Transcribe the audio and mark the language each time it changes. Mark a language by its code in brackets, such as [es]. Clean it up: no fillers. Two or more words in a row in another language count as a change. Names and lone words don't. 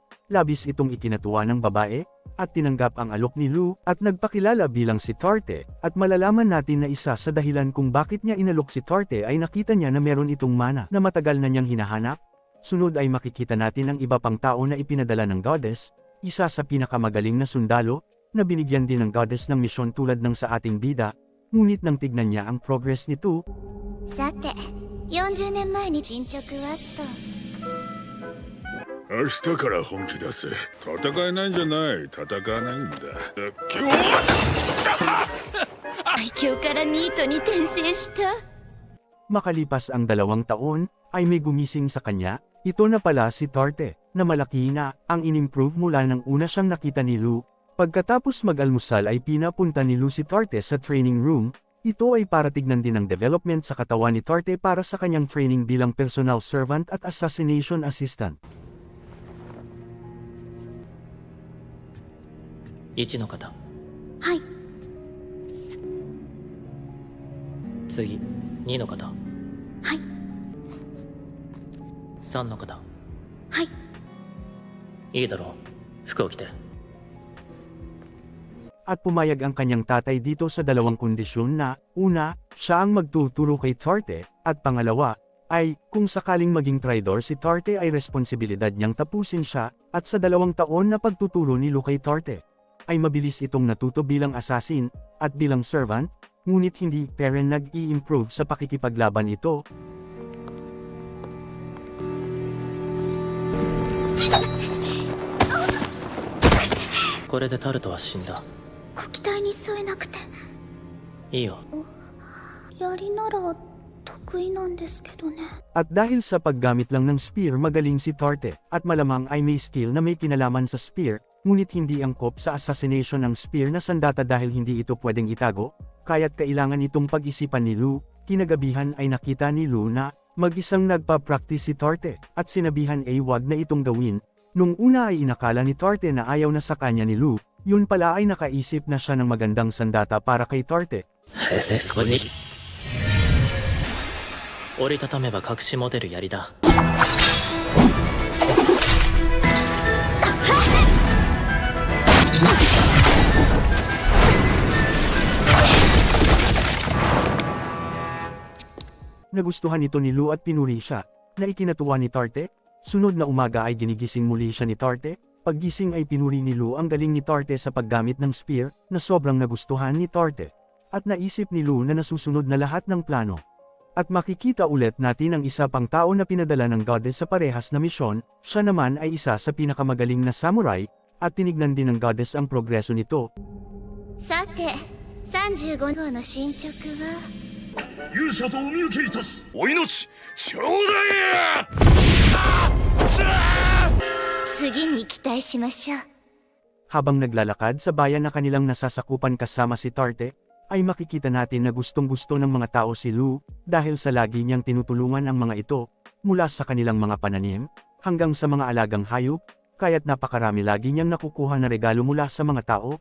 [tl] Labis itong ikinatuwa ng babae, at tinanggap ang alok ni Lu, at nagpakilala bilang si Tarte, at malalaman natin na isa sa dahilan kung bakit niya inalok si Tarte ay nakita niya na meron itong mana na matagal na niyang hinahanap. Sunod ay makikita natin ang iba pang tao na ipinadala ng goddess, isa sa pinakamagaling na sundalo, na binigyan din ng goddess ng misyon tulad ng sa ating bida, ngunit nang tignan niya ang progress nito. [ja] さて40年前に進捗はと明日から本気出せ。戦えないんじゃない。戦わないんだ。最強からニートに転生した [tl] Makalipas ang 2 taon, ay may gumising sa kanya, ito na pala si Tarte, na malaki na, ang inimprove mula nang una siyang nakita ni Lu. Pagkatapos mag-almusal ay pinapunta ni Lu si Tarte sa [en] training room, [tl] ito ay para tignan din ang development sa katawan ni Tarte para sa kanyang training bilang [en] personal servant [tl] at [en] assassination assistant. [ja] 1 の方、はい。次2の方、はい。 3の方。はい。いいだろう、服を着て。 [tl] At pumayag ang kanyang tatay dito sa 2 kondisyon na, una, siya ang magtuturo kay Tarte, at pangalawa, ay, kung sakaling maging traidor si Tarte ay responsibilidad niyang tapusin siya, at sa 2 taon na pagtuturo ni Lu kay Tarte, ay mabilis itong natuto bilang assassin, at bilang servant, ngunit hindi peren nag-i-improve sa pakikipaglaban ito. [ja] これでタルトは死んだ。ご期待に添えなくて。いいよ。槍なら得意なんですけどね。 [tl] At dahil sa paggamit lang ng spear magaling si Tarte, at malamang ay may skill na may kinalaman sa spear, ngunit hindi angkop sa assassination ng spear na sandata dahil hindi ito pwedeng itago, kaya't kailangan itong pag-isipan ni Lu. Kinagabihan ay nakita ni Lu na mag-isang nagpa-practice si Tarte, at sinabihan ay wag na itong gawin. Nung una ay inakala ni Tarte na ayaw na sa kanya ni Lu, yun pala ay nakaisip na siya ng magandang sandata para kay Tarte. [ja] そこに折りたためば隠し持てる槍だ。 [tl] Nagustuhan ito ni Lu at pinuri siya, na ikinatuwa ni Tarte. Sunod na umaga ay ginigising muli siya ni Tarte. Paggising ay pinuri ni Lu ang galing ni Tarte sa paggamit ng spear, na sobrang nagustuhan ni Tarte. At naisip ni Lu na nasusunod na lahat ng plano. At makikita ulit natin ang isa pang tao na pinadala ng goddess sa parehas na misyon, siya naman ay isa sa pinakamagaling na samurai, at tinignan din ng goddess ang progreso nito. [ja] さて、35号の進捗は。勇者とお見受けいたす。お命ちょうだい。次に期待しましょう。 [tl] Habang naglalakad sa bayan na kanilang nasasakupan kasama si Tarte, ay makikita natin na gustong-gusto ng mga tao si Lu, dahil sa lagi niyang tinutulungan ang mga ito, mula sa kanilang mga pananim, hanggang sa mga alagang hayop, kaya't napakarami lagi niyang nakukuha na regalo mula sa mga tao.